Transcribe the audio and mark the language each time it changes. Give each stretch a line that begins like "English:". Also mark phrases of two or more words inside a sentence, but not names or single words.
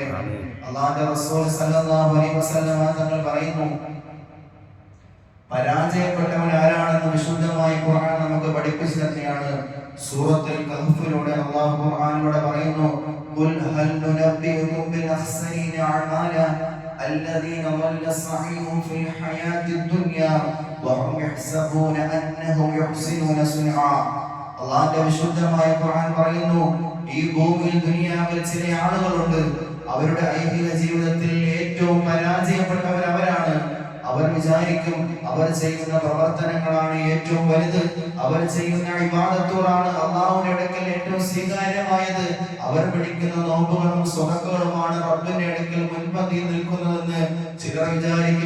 Malayalam: അല്ലാഹുവിന്റെ റസൂൽ
Arabic: صلى الله عليه وسلم
Malayalam: തങ്ങൾ പറയുന്നു പരാജയപ്പെട്ടവൻ ആരാണെന്ന് വിശുദ്ധമായ ഖുർആൻ നമുക്ക് പഠിപ്പിച്ചു തന്നെയാണ്. സൂറത്തുൽ കഹ്ഫിലൂടെ അല്ലാഹു ഖുർആനിലൂടെ പറയുന്നു
Arabic: قل هل ننبئكم بالأخسرين أعمالا الذين ضل سعيهم في الحياة الدنيا وهم يحسبون أنهم يحسنون صنعا.
Malayalam: അല്ലാഹുവിന്റെ വിശുദ്ധമായ ഖുർആൻ പറയുന്നു ഈ ഭൂമിയിൽ ദുനിയാവിൽ ചില ആളുകളുണ്ട്, അവരുടെ ഐഹിക ജീവിതത്തിൽ ഏറ്റവും പരാജയപ്പെട്ടവർ അവരാണ്. അവർ വിചാരിക്കും അവർ ചെയ്യുന്ന പ്രവർത്തനങ്ങളാണ് ഏറ്റവും വലുത്, അവർ ചെയ്യുന്ന ഇബാദത്തുകളാണ് അല്ലാഹുവിന്റെ അടുക്കൽ ഏറ്റവും സ്വീകാര്യമായത്, അവർ പിടിക്കുന്ന നോമ്പുകളും സ്വതക്കകളുമാണ് റബ്ബിന്റെ അടുക്കൽ മുൻപന്തിയിൽ നിൽക്കുന്നതെന്ന് ചിലർ വിചാരിക്കും.